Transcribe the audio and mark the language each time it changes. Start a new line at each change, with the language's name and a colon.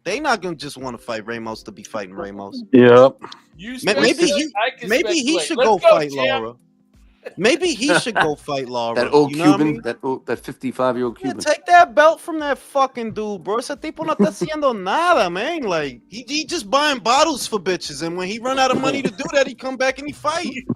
English: They not gonna just want to fight Ramos to be fighting Ramos. Yep. Maybe he should go fight Laura. Maybe he should go fight Laura. That old you know Cuban, what I mean? that 55-year-old Cuban. Take that belt from that fucking dude, bro.
Spanish: Ese tipo no está haciendo nada, man.
English: Like he just buying bottles for bitches, and when he run out of money to do that, he come back and he fight.